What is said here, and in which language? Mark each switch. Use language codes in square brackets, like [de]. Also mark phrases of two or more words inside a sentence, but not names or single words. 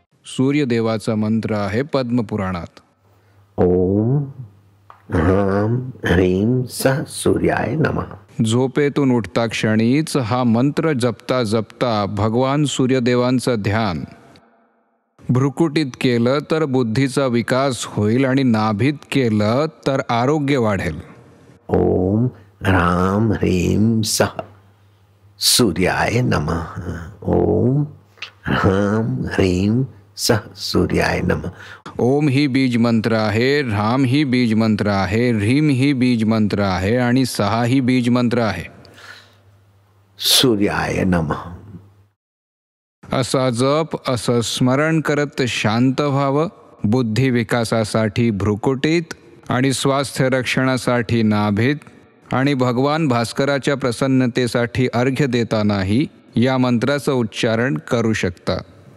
[mr] सूर्यदेवाचा मंत्र आहे पद्मपुराणात. [sa] ओम ह्रां ह्रीं सः सूर्याय नमः. [mr] झोपेतून उठता क्षणीच हा मंत्र जपता जपता भगवान सूर्यदेवांचं ध्यान भ्रुकुटीत केलं तर बुद्धीचा विकास होईल आणि नाभीत केलं तर आरोग्य वाढेल. [sa] ओम ह्रां ह्रीं सः सूर्याय नमः. ओम ह्रां ह्रीं सः सूर्याय नमः. [mr] ओम ही बीज मंत्र आहे, ह्राम ही बीज मंत्र आहे, ह्रीम ही बीज मंत्र आहे आणि सहा ही बीज मंत्र आहे. [sa] सूर्याय नमः. [mr] असा जप, असं स्मरण करत शांत व्हावं. बुद्धी विकासासाठी भ्रुकुटीत आणि स्वास्थ्य रक्षणासाठी नाभीत आणि भगवान भास्कराच्या प्रसन्नतेसाठी अर्घ्य देतानाही या मंत्राचं उच्चारण करू शकता.